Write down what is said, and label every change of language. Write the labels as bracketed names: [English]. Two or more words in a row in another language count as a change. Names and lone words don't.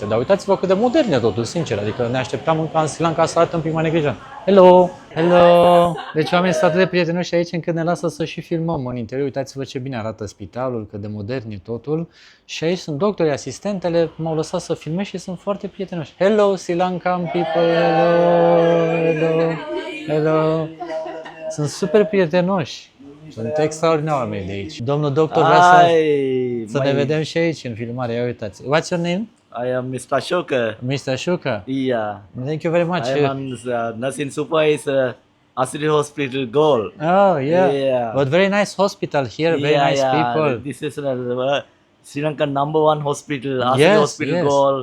[Romanian] Dar uitați-vă cât de modern e totul, sincer. Adică ne așteptam ca în Sri Lanka să arată un pic mai neglijent. [English] Hello! Hello! [Romanian] Deci oamenii sunt atât de prietenoși aici încât ne lasă să și filmăm în interior. Uitați-vă ce bine arată spitalul, cât de modern e totul. Și aici sunt doctorii, asistentele, m-au lăsat să filmez și sunt foarte prietenoși. [English] Hello, Sri Lankan people! Hello! Hello! Hello! [Romanian] Sunt super prietenoși. Sunt extraordinari oameni de aici. Domnul doctor vrea să ne vedem și aici în filmare. Ia uitați. [English] What's your name? I am Mr. Ashoka. Mr. Shuka. Yeah. Thank you very much. I am nursing supervisor, Asri Hospital Goal. Oh, yeah. Yeah. But very nice hospital here, very nice people. This is Sri Lankan #1 hospital, Asri Hospital Goal.